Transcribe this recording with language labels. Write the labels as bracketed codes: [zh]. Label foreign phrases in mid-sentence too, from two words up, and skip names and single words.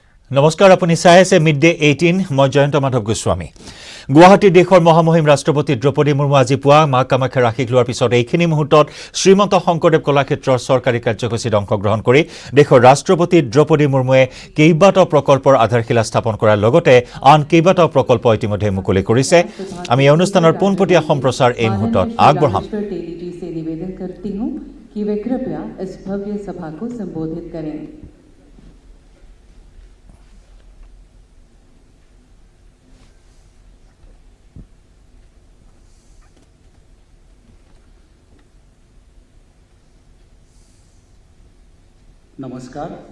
[as] নমস্কাৰ আপুনি চাই আছে মিড ডে 18 মই জয়ন্ত মাধৱ গোস্বামী গুৱাহাটী দেশৰ মহামহিম ৰাষ্ট্ৰপতি দ্ৰৌপদী মুৰ্মু আজি পুৱা মা কামাখ্যাৰ ৰাখিক লোৱাৰ পিছত এইখিনি মুহূৰ্তত শ্ৰীমন্ত শংকৰদেৱ কলাক্ষেত্ৰৰ চৰকাৰী কাৰ্যসূচীত অংশগ্ৰহণ কৰি দেশৰ ৰাষ্ট্ৰপতি দ্ৰৌপদী মুৰ্মুৱে কেইবাটাও প্ৰকল্পৰ আধাৰশিলা স্থাপন কৰাৰ লগতে আন কেইবাটাও প্ৰকল্প ইতিমধ্যে মুকলি কৰিছে আমি এই অনুষ্ঠানৰ পোনপটীয়া সম্প্ৰচাৰ এই মুহূৰ্তত আগবঢ়াম [hi] कि वे कृपया इस भव्य सभा को संबोधित करें। नमस्कार।